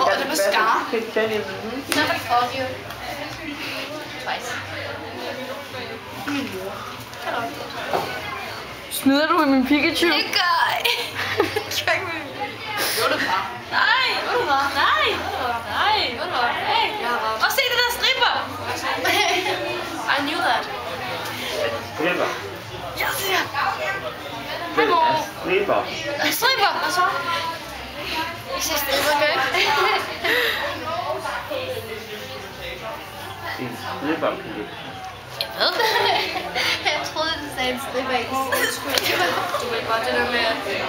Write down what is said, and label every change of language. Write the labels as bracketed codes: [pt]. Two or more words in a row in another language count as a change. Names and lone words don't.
[en] Scar. Never called you. Twice. Hello. [da] Snyder du i min Pikachu? Det gør jeg. Jo, det var. Nej. Nej. Nej. Hey. Og se det der stripper. [en] I knew that. [da] Stripper. [en] Yes, [da] ja. Hvem er stripper? Stripper. Hvad så? Jeg siger stripper, okay? En stripperpige. Jeg ved det. Jeg troede, det sagde en stripper i. Du ved godt det der med at...